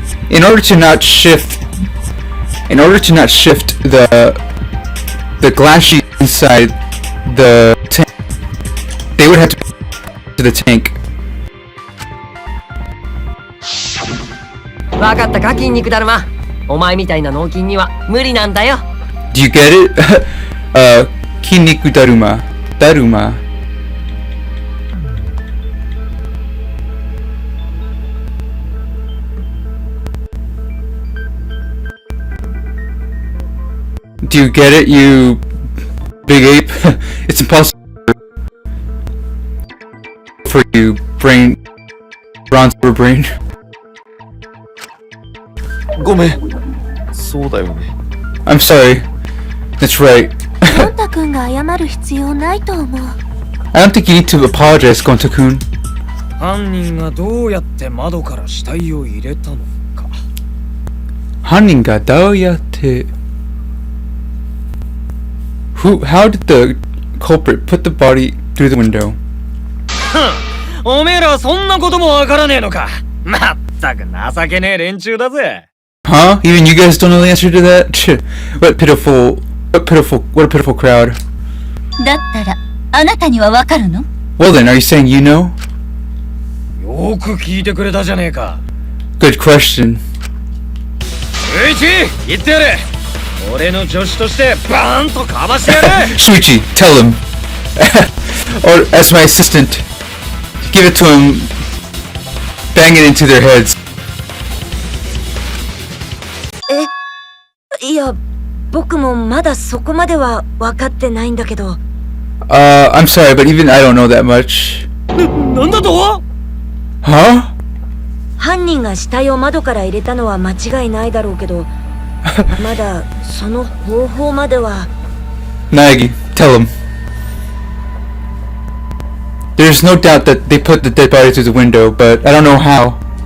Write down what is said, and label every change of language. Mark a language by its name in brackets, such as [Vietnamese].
[English] In order to not shift the glass sheet inside the tank, they would have to the tank. [Japanese] わかったか筋肉だるま。お前みたいな脳筋には無理なんだよ。 [English] Do you get it? [Japanese] 筋肉だるま。だるま。 [English] Do you get it, you big ape? It's impossible for you, bronze brain. [Japanese] ごめん。そうだよね。 [English] I'm sorry. That's right. [Japanese] ゴンタ君が謝る必要ないと思う。 [English] I don't think you need to apologize, Gonta-kun. [Japanese] 犯人がどうやって窓から死体を入れたのか。犯人がどうやって [English] How did the culprit put the body through the window? [Japanese] おめえらそんなこともわからねえのか。まったく情けねえ連中だぜ。 [English] Huh? Even you guys don't know the answer to that? What a pitiful crowd. [Japanese] だったらあなたにはわかるの？ [English] Well then, are you saying you know? [Japanese] よく聞いてくれたじゃねえか。 [English] Good question. [Japanese] ゆういち、言ってやれ。俺の助手としてバーンとかましてやれ。 [English] Shuichi, tell him. Or as my assistant, give it to him. Bang it into their heads. [Japanese] いや、僕もまだそこまでは分かってないんだけど。 [English] I'm sorry, but even I don't know that much. [Japanese] なんだと？ [English] Huh? [Japanese] 犯人が死体を窓から入れたのは間違いないだろうけど、まだその方法までは。 [English] Nagi, tell him. There's no doubt that they put the dead body through the window, but I don't know how.